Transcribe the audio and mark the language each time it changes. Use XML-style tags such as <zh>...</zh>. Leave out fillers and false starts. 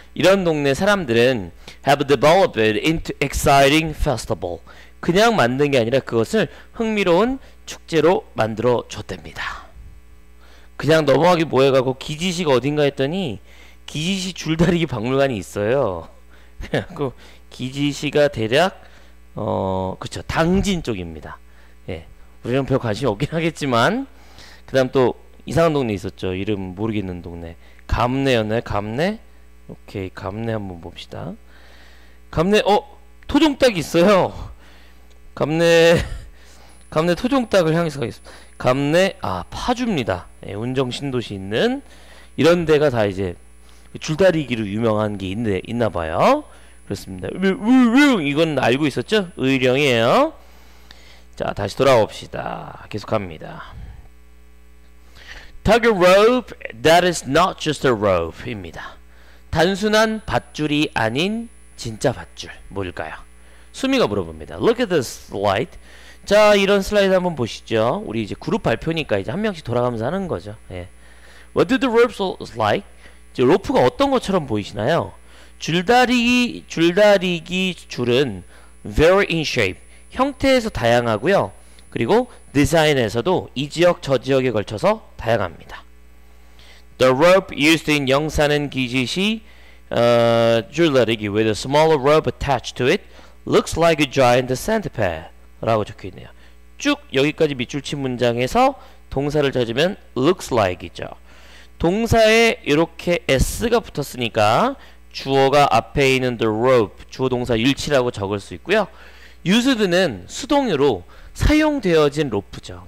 <ko>이런 동네 사람들은</ko> <en>have developed into exciting festival.</en> <ko>그냥 만든 게 아니라 그것을 흥미로운 축제로 만들어 줬답니다. 그냥 넘어가기 뭐해가고 기지시가 어딘가 했더니 기지시 줄다리기 박물관이 있어요. 그래갖고 기지시가 대략 그쵸, 당진 쪽입니다. 예, 우리는 별 관심이 없긴 하겠지만 그 다음 또 이상한 동네 있었죠. 이름 모르겠는 동네. 감내였나요? 감내? 오케이, 감내 한번 봅시다. 감내 토종닭이 있어요. 감내 토종닭을 향해서 가겠습니다. 감내 파주입니다. 예, 운정 신도시 있는 이런 데가 다 이제 줄다리기로 유명한 게 있나봐요. 그렇습니다. 이건 알고 있었죠? 의령이에요. 자, 다시 돌아옵시다. 계속합니다.</ko> <en>Tug a rope that is not just a rope</en> <ko>입니다. 단순한 밧줄이 아닌 진짜 밧줄 뭘까요? 수미가 물어봅니다.</ko> <en>Look at this slide.</en> <ko>자, 이런 슬라이드 한번 보시죠. 우리 이제 그룹 발표니까 이제 한 명씩 돌아가면서 하는 거죠. 예.</ko> <en>What do the ropes look like?</en> <ko>이제 로프가 어떤 것처럼 보이시나요? 줄다리기 줄은</ko> <en>vary in shape.</en> <ko>형태에서 다양하고요. 그리고 디자인에서도 이 지역 저 지역에 걸쳐서 다양합니다.</ko> <en>The rope used in 영산은 기지시 줄다리기 with a smaller rope attached to it looks like a giant centipede</en> <ko>라고 적혀있네요. 쭉 여기까지 밑줄 친 문장에서 동사를 찾으면</ko> <en>looks like</en> <ko>이죠. 동사에 이렇게 s가 붙었으니까 주어가 앞에 있는</ko> <en>the rope</en> <ko>주어 동사 일치라고 적을 수 있고요. used는 수동으로 사용되어진 로프죠.</ko>